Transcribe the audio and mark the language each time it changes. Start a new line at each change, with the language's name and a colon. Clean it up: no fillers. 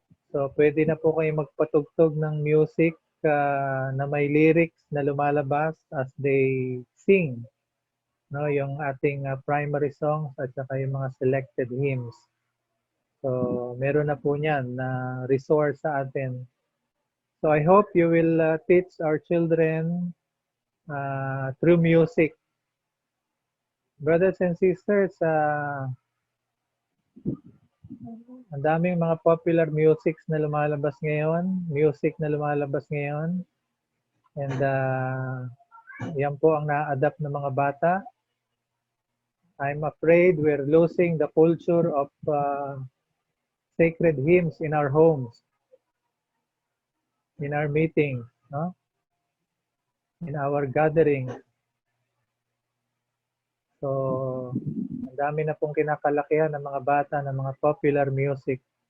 Filipino: So pwede na po kayo magpatugtog ng music na may lyrics na lumalabas
English: as they sing,
Filipino: no, yung ating primary songs at saka yung mga selected hymns. So meron na po niyan na resource sa atin.
English: So I hope you will teach our children through music. Brothers and sisters,
Filipino: ang daming mga popular music na lumalabas ngayon. And yan po ang na-adapt ng mga bata.
English: I'm afraid we're losing the culture of sacred hymns in our homes, in our meetings, no? In our gatherings.
Filipino: So, ang dami na pong kinakalakihan ng mga bata ng mga popular music.